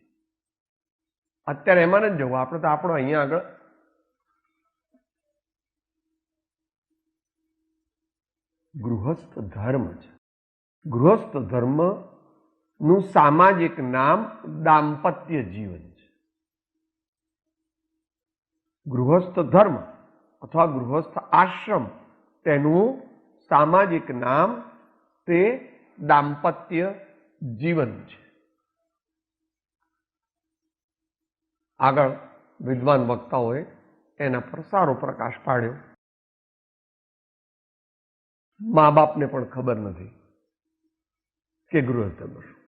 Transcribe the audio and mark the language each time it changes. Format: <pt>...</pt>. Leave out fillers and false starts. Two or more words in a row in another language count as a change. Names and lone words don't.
<gu>અત્યારે એમાં નથી જવું આપણે તો આપણો અહીંયા આગળ ગૃહસ્થ ધર્મ છે। ગૃહસ્થ ધર્મ નું સામાજિક નામ દાંપત્ય જીવન છે। ગૃહસ્થ ધર્મ અથવા ગૃહસ્થ આશ્રમ તેનુ સામાજિક નામ તે દાંપત્ય જીવન છે. આગળ વિદ્વાન વક્તાઓએ એના પર સારો પ્રકાશ પાડ્યો. મા બાપને પણ ખબર નથી કે ગૃહસ્થધર્મ શું.</gu>